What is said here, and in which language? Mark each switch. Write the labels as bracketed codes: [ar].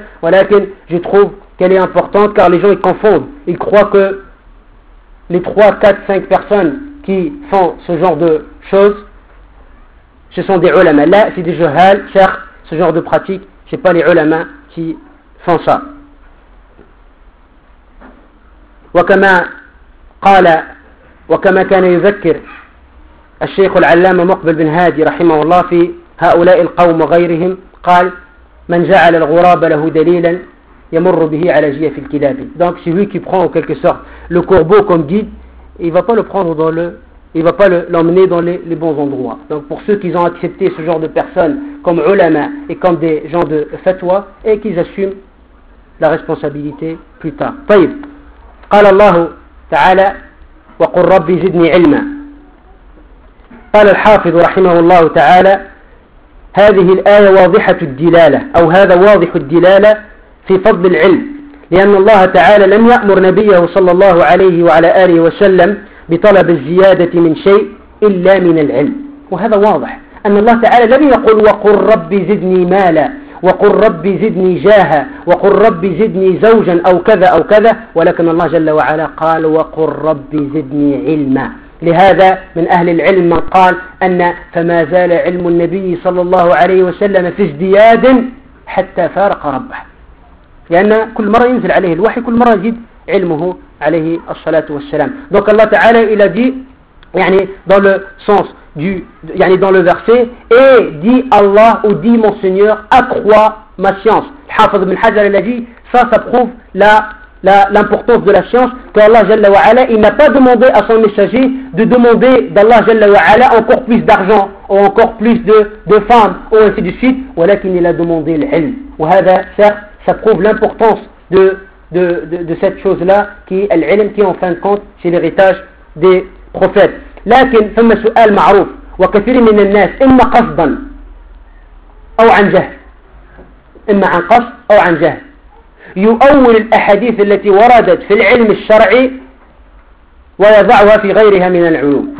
[fr] « ولكن » je trouve qu'elle est importante car les gens ils confondent. Ils croient que les 3, 4, 5 personnes qui font ce genre de choses, ce sont des ulama, là c'est des jahal, certes, ce genre de pratique, ce n'est pas les ulama qui font ça. [ar] وكما كان يذكر الشيخ العلامة مقبل بن هادي رحمه الله في هؤلاء القوم وغيرهم قال من جعل الغراب له دليلا يمر به على جيف الكلاب. [fr] Donc celui qui prend en quelque sorte le corbeau comme guide, il ne va pas le prendre dans le il ne va pas l'emmener dans les bons endroits. Donc pour ceux qui ont accepté ce genre de personnes comme ulama et comme des gens de fatwa, et qu'ils assument la responsabilité plus tard. [ar] طيب. قال الله تعالى وقل ربي زدني علما. قال الحافظ رحمه الله تعالى هذه الآية واضحة الدلالة أو هذا واضح الدلالة في فضل العلم، لأن الله تعالى لم يأمر نبيه صلى الله عليه وعلى آله وسلم بطلب الزيادة من شيء إلا من العلم، وهذا واضح أن الله تعالى لم يقل وقل ربي زدني مالا وقل ربي زدني جاها وقل ربي زدني زوجا أو كذا أو كذا، ولكن الله جل وعلا قال وقل ربي زدني علما. لهذا من أهل العلم من قال أن فما زال علم النبي صلى الله عليه وسلم في ازدياد حتى فارق ربه، لأن كل مرة ينزل عليه الوحي كل مرة يزيد علمه عليه الصلاة والسلام. [fr] دونك الله تعالى إلى دي يعني dans le sens du يعني dans le verset et dit Allah ou dit mon Seigneur accrois ma science. الحافظ بن حجر الذي dit ça, ça prouve l'importance de la science, que Allah Jalla wa Ala, il n'a pas demandé à son messager de demander d'Allah Jalla wa Ala encore plus d'argent ou encore plus de femmes ou ainsi de suite, ولكن il a demandé l'ilm. وهذا certes ça prouve l'importance de cette chose là qui est l'ilm, qui en fin de compte c'est l'héritage des prophètes. [ar] لكن ثم سؤال معروف وكثير من الناس إما قصدا أو عن جهل، إما عن قصد أو عن جهل يؤول الأحاديث التي وردت في العلم الشرعي ويضعها في غيرها من العلوم.